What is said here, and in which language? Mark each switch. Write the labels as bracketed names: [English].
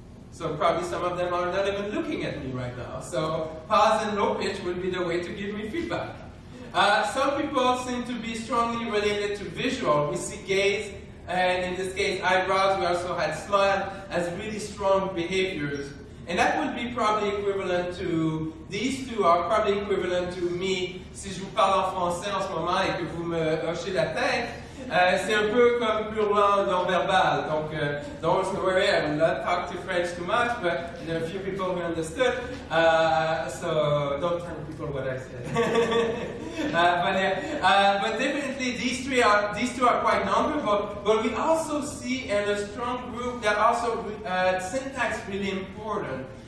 [English] So probably some of them are not even looking at me right now. So pause and low pitch would be the way to give me feedback. Some people seem to be strongly related to visual. We see gaze, and in this case eyebrows. We also had smile as really strong behaviors. And that would be probably equivalent to, these 2 are probably equivalent to me, [French] si je vous parle en français en ce moment et que vous me hochez la tête, c'est un peu comme purement non-verbal. Donc, [English] don't worry, I will not talk to French too much, but there are a few people who understood, so don't tell people what I said. But definitely these 2 are quite non-verbal, but we also see in a strong group that also syntax really important.